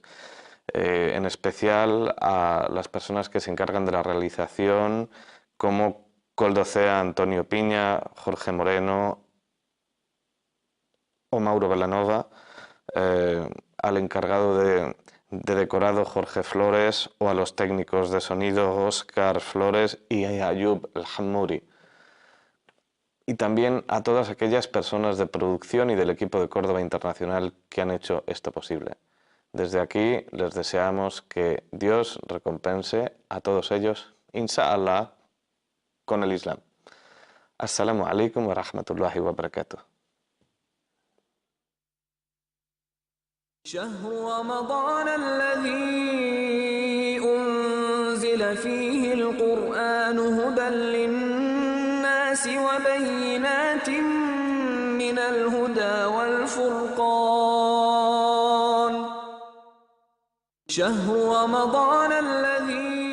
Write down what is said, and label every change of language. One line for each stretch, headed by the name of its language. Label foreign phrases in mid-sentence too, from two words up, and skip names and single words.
Spanish: En especial a las personas que se encargan de la realización, como Coldocea Antonio Piña, Jorge Moreno, o Mauro Velanova, al encargado de decorado Jorge Flores o a los técnicos de sonido Óscar Flores y Ayub El Hammouri. Y también a todas aquellas personas de producción y del equipo de Córdoba Internacional que han hecho esto posible. Desde aquí les deseamos que Dios recompense a todos ellos, inshallah, con el Islam.
Arabic: السلام عليكم ورحمة الله وبركاته. شهر رمضان الذي أنزل فيه القرآن هدى للناس وبينات من الهدى والفرقان شهر رمضان الذي